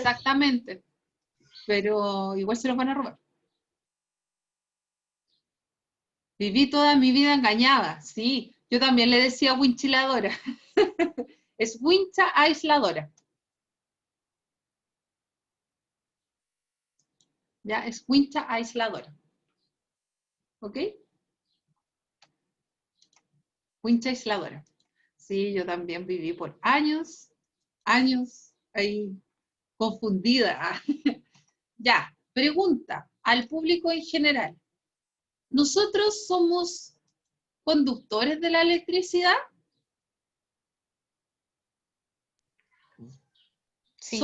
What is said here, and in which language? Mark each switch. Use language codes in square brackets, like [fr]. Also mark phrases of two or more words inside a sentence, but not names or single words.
[es] Exactamente, pero igual se los van a robar. Viví toda mi vida engañada, sí. Yo también le decía winchiladora. Es wincha aisladora. Ya, es wincha aisladora. ¿Ok? Wincha aisladora. Sí, yo también viví por años, ahí confundida. Ya, pregunta al público en general. ¿Nosotros somos conductores de la electricidad? Sí,